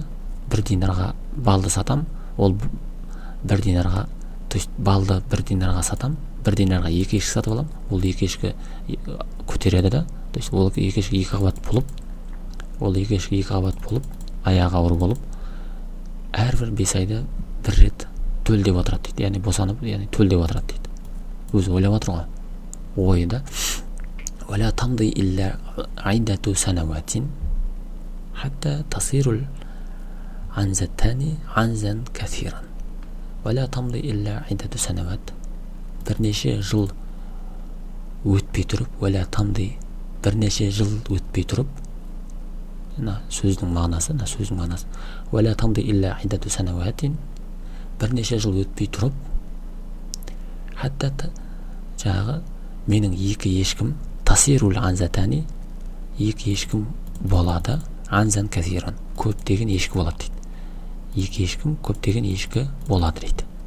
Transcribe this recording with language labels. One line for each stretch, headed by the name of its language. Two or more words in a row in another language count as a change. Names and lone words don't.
Kazakh: Бір динарға балды сатам, ол бір динарға, то есть балды бір динарға сатам, бір динарға екі ешкі сатып алам, ол екі ешкі көтереді да, то есть ол екі ешкі екі қабат болып, аяғы ауыр болып, әрбір 5 айда бір рет төлдеп отырады дейді, яғни босанып, яғни төлдеп отырады дейді. Өзі ойлап отыр ғой, ойында.
Arabic: ولا تمضي إلا عدة سنوات حتى تصير عنز الثاني عنزا كثيرا ولا تمضي إلا عدة سنوات
Kazakh: бірнеше жыл өтпей тұрып
Arabic: ولا تمضي
Kazakh: бірнеше жыл өтпей тұрып сөздің мағынасы
Arabic: ولا تمضي إلا عدة سنوات
Kazakh: бірнеше жыл өтпей тұрып حتى жағы менің екі ешкім
Arabic: تصير العنزتان
Kazakh: екі ешкім болады
Arabic: عنزا كثيرا
Kazakh: көптеген ешкі болады дейді. Екі ешкім көптеген ешкі болады дейді.